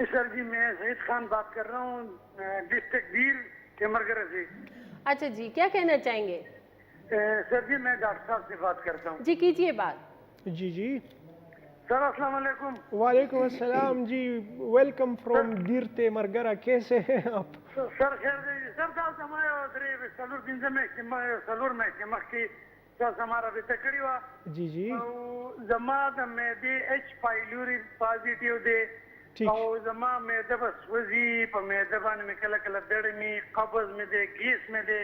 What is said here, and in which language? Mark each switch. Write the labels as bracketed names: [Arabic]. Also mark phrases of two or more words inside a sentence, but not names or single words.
[Urdu] سر جی میں سعید خان بات کر رہا ہوں, ڈسٹرکٹ بیر کیمرگرہ سے. اچھا جی, کیا کہنا چاہیں گے؟ سر جی میں ڈاکٹر صاحب سے بات کرتا ہوں. جی کیجیے بات. جی جی سر السلام علیکم. وعلیکم السلام جی, [English] welcome from [Urdu] دیرتے مرگرہ. کیسے ہیں آپ؟ [Pashto] سر خیر دی سر تاسو ما یو درې څلور پنځه میاشتې مخکې تاسو ما رابطه کړې وه. [Urdu] جی جی [Pashto] او زما د معدې [English] H. pylori positive [Pashto] دی او زما معده به سوځي, په معده باندې مې کله کله دړې مې, قبض مې دی, ګیس مې دی